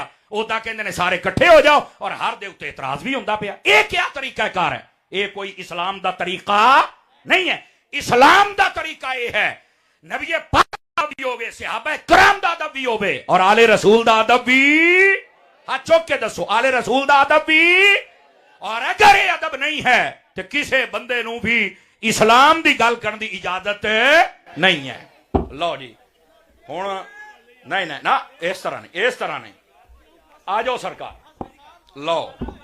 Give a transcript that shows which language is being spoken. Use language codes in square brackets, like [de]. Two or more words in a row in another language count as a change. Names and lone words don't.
[pa] اوہدا کہندے نے سارے اکٹھے ہو جاؤ اور ہر دے اتے اعتراض بھی ہندا پیا. [ur] یہ کیا طریقہ کار ہے? [pa] یہ کوئی اسلام دا طریقہ نہیں ہے۔ اسلام دا طریقہ یہ ہے نبی پاک بھی ہووے، صحابہ کرام دا ادب بھی ہووے اور آلِ رسول دا ادب بھی. ہتھ چک کے دسو، آلِ رسول دا ادب بھی اور اگر یہ ادب نہیں ہے تو کسی بندے نو بھی اسلام دی گل کرن دی اجازت نہیں ہے. لو جی ہن نہیں نا اس طرح نہیں آ جاؤ سرکار. لو